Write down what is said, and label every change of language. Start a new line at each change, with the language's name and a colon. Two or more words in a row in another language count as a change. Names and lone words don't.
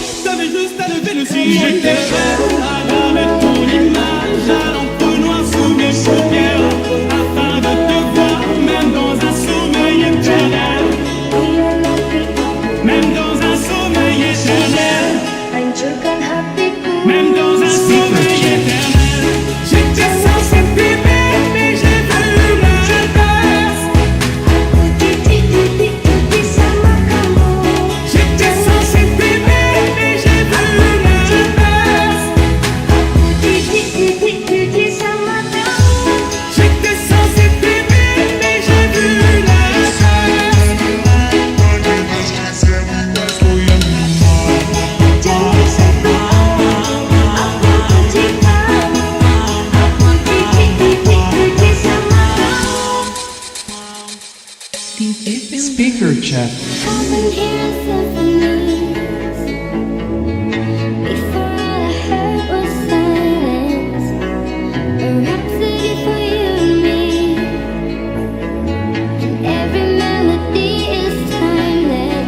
French: T'avais juste à lever le cil. J'étais prêt à graver ton image à l'encre noire sous mes paupières afin de te voir même dans un sommeil éternel. Même dans un sommeil éternel.
Indonesian: Hancurkan hatiku.
French: Même dans un sommeil éternel. J'étais censé t'aimer, mais j'ai vu l'inverse.
Indonesian: Aku titik-titik sama kamu.
French: J'étais censé t'aimer, mais j'ai vu l'inverse.
Indonesian: Aku titik-titik sama kamu.
French: J'étais censé t'aimer, mais j'ai vu l'inverse.
Indonesian: Jangan sentuh aku benci kamu. Aku titik-titik sama kamu.
English: DJ Fearless. Speaker check. I've been hearing symphonies. Before all I heard was silence. A rhapsody for you and me. And every melody is timeless.